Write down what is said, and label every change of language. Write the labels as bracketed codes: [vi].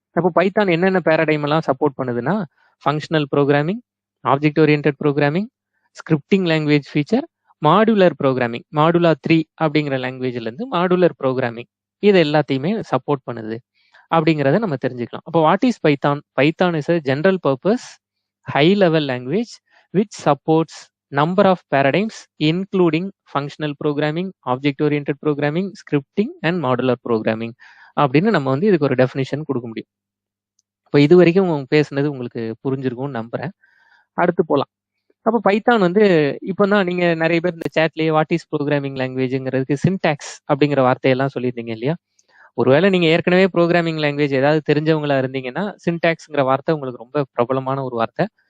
[ta] அப்போ பைத்தான் என்னென்ன பாராடைம் எல்லாம் சப்போர்ட் பண்ணுதுன்னா, functional programming, object oriented programming, scripting language feature, modular programming, Modula 3 அப்படிங்கிற லாங்குவேஜ்ல இருந்து மாடுலர் ப்ரோக்ராமிங் இது எல்லாத்தையுமே சப்போர்ட் பண்ணுது அப்படிங்கிறத நம்ம தெரிஞ்சுக்கலாம். [en] அப்போ what is Python? Python is a general purpose high level language which supports number of paradigms including functional programming, object oriented programming, scripting and modular programming [ta] அப்படின்னு நம்ம வந்து இதுக்கு ஒரு டெஃபினிஷன் கொடுக்க முடியும். இப்போ இது வரைக்கும் பேசுனது உங்களுக்கு புரிஞ்சிருக்கும்னு நம்புறேன். அடுத்து போலாம். அப்போ பைத்தான் வந்து இப்போ தான் நீங்க நிறைய பேர் இந்த சேட்லயே [en] what is programming லாங்குவேஜ்ங்கிறதுக்கு [ta] சின்டாக்ஸ் அப்படிங்கிற வார்த்தையெல்லாம் சொல்லியிருந்தீங்க இல்லையா? ஒருவேளை நீங்க ஏற்கனவே ப்ரோக்ராமிங் லாங்குவேஜ் ஏதாவது தெரிஞ்சவங்களா இருந்தீங்கன்னா சின்டாக்ஸ்ங்கிற வார்த்தை உங்களுக்கு ரொம்ப பிரபலமான ஒரு வார்த்தை.